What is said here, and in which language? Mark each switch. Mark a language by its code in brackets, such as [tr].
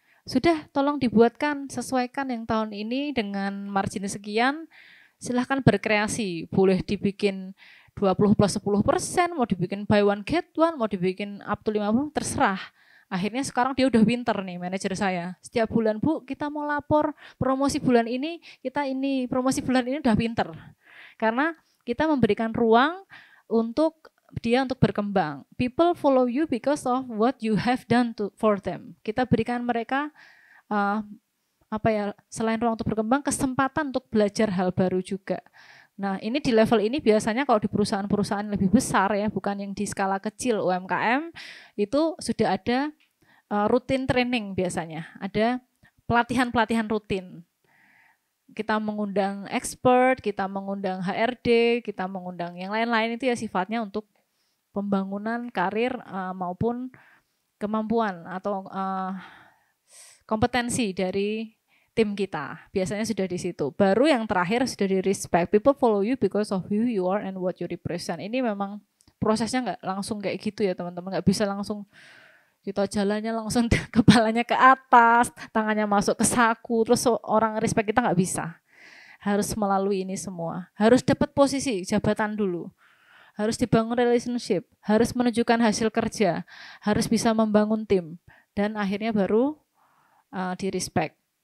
[id] Sudah, tolong dibuatkan, sesuaikan yang tahun ini dengan margin sekian, silahkan berkreasi, boleh dibikin 20 plus 10%, mau dibikin buy one get one, mau dibikin up to 50, terserah. Akhirnya sekarang dia udah pinter nih manajer saya. Setiap bulan, Bu, kita mau lapor promosi bulan ini, kita ini, promosi bulan ini udah pinter. Karena kita memberikan ruang untuk dia untuk berkembang. [en] People follow you because of what you have done for them. [id] Kita berikan mereka selain ruang untuk berkembang, kesempatan untuk belajar hal baru juga. Nah, ini di level ini biasanya kalau di perusahaan-perusahaan lebih besar ya, bukan yang di skala kecil UMKM, itu sudah ada rutin training biasanya. Ada pelatihan-pelatihan rutin. Kita mengundang expert, kita mengundang HRD, kita mengundang yang lain-lain itu ya sifatnya untuk pembangunan karir maupun kemampuan atau kompetensi dari tim kita. Biasanya sudah di situ. Baru yang terakhir sudah di respect. [en] People follow you because of who you are and what you represent. [id] Ini memang prosesnya nggak langsung kayak gitu ya teman-teman. Nggak bisa langsung kita jalannya langsung kepalanya ke atas, tangannya masuk ke saku, terus orang respect kita nggak bisa. Harus melalui ini semua. Harus dapat posisi jabatan dulu. Harus dibangun relationship, harus menunjukkan hasil kerja, harus bisa membangun tim, dan akhirnya baru di respect.